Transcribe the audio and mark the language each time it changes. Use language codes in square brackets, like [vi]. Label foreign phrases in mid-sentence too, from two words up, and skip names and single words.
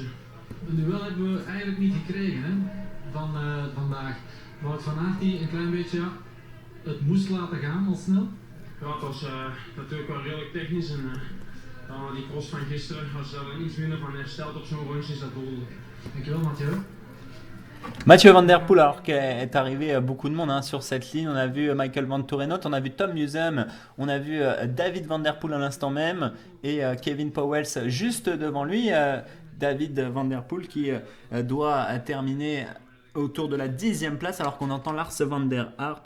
[nl] Een duel hebben we eigenlijk niet gekregen hè, van vandaag. Wout van Aert die een klein beetje het moest laten gaan al snel? Ja, het was natuurlijk wel redelijk technisch en die cross van gisteren, als je daar iets minder van herstelt op zo'n rondje, is dat dodelijk. Dankjewel Mathieu. [fr] Mathieu Van Der Poel, alors qu'est arrivé beaucoup de monde hein, sur cette ligne. On a vu Michael Van Torenot, on a vu Tom Museum, on a vu David Van Der Poel à l'instant même et Kevin Powels juste devant lui. David Van Der Poel qui doit terminer autour de la 10e place alors qu'on entend Lars van der Haar.